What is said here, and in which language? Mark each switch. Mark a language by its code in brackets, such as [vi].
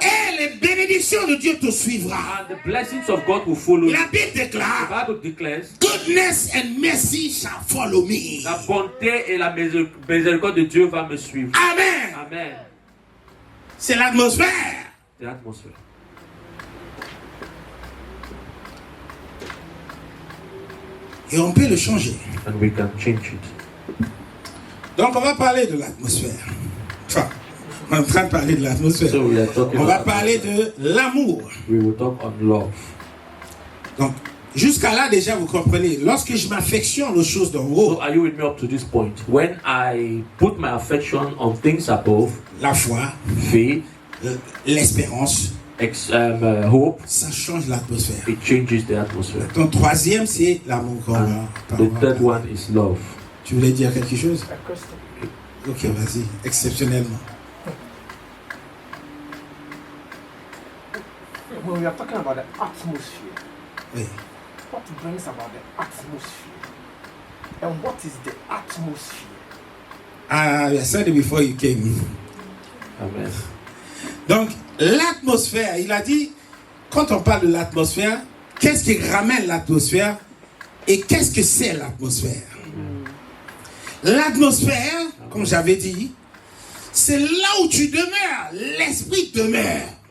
[fr] Et les bénédictions de Dieu te suivra. [en] and the blessings of God will follow you. [fr] La Bible [en] The [fr] déclare, [en] Bible declares, goodness and mercy shall follow me. [fr] la bonté et la miséricorde de Dieu va me suivre. Amen. Amen. C'est l'atmosphère. [en] The atmosphere. [fr] Et on peut le changer. [en] And we can change it. [fr] Donc on va parler de l'atmosphère. Enfin, on est en train de parler de l'atmosphère. [en] So we are talking [fr] On va [en] about [fr] parler de l'amour. [en] We will talk on love. [fr] Donc, jusqu'à là déjà vous comprenez. Lorsque je m'affectionne aux choses d'en haut, [en] So are you with me up to this point? When I put my affection on things above, [fr] la foi, [en] faith, [fr] l'espérance, [en] hope, [fr] ça change l'atmosphère. [en] it changes the atmosphere. [fr] Ton troisième, c'est l'amour qu'on va [en] The third one is love. [fr] Tu voulais dire quelque chose? [en] A question. [fr] Ok, vas-y, exceptionnellement. [en] When we are talking about the atmosphere, [fr] Oui. [en] what brings about the atmosphere? And what is the atmosphere? I said it before you came. Amen. [fr] Donc, l'atmosphère, il a dit, quand on parle de l'atmosphère, qu'est-ce qui ramène l'atmosphère et qu'est-ce que c'est l'atmosphère? L'atmosphère, comme j'avais dit, c'est là où tu demeures, l'esprit demeure.